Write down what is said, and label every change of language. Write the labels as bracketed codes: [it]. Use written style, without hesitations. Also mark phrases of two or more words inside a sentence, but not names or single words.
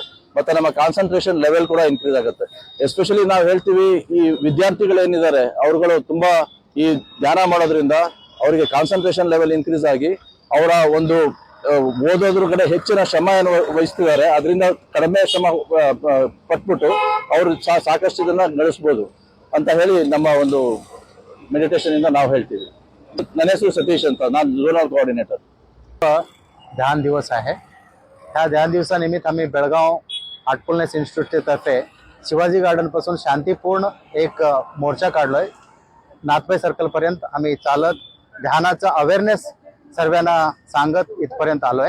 [kn] ಮತ್ತೆ ನಮ್ಮ [en] concentration level [kn] ಕೂಡ ಇನ್ಕ್ರೀಸ್ ಆಗುತ್ತೆ. ಎಸ್ಪೆಷಲಿ ನಾವು ಹೇಳ್ತೀವಿ, ಈ ವಿದ್ಯಾರ್ಥಿಗಳು ಏನಿದ್ದಾರೆ ಅವ್ರುಗಳು ತುಂಬಾ ಈ ಧ್ಯಾನ ಮಾಡೋದ್ರಿಂದ ಅವರಿಗೆ [en] concentration level increase [kn] ಆಗಿ ಅವರ ಒಂದು ಓದೋದ್ರ ಕಡೆ ಹೆಚ್ಚಿನ ಶ್ರಮವನ್ನು ವಹಿಸ್ತಿದ್ದಾರೆ. ಅದರಿಂದ ಕಡಿಮೆ ಶ್ರಮ ಪಟ್ಬಿಟ್ಟು ಅವರು ಸಾಕಷ್ಟು ಇದನ್ನ ನಡೆಸ್ಬೋದು ಅಂತ ಹೇಳಿ ನಮ್ಮ ಒಂದು ಮೆಡಿಟೇಷನ್ ಇಂದ ನಾವು ಹೇಳ್ತೀವಿ. ನನ್ನ ಹೆಸರು ಸತೀಶ್ ಅಂತ, ನಾನು [en] zonal coordinator. [mr] ध्यान दिवस आहे. ह्या ध्यान दिवसानिमित्त आम्ही बेळगाव हार्टफुलनेस इन्स्टिट्यूटच्या तर्फे शिवाजी गार्डन पासून शांतीपूर्ण एक मोर्चा काढलोय. नाथपै सर्कल पर्यंत आम्ही चालत ध्यानाचा अवेअरनेस सर्वांना सांगत इथपर्यंत आलोय.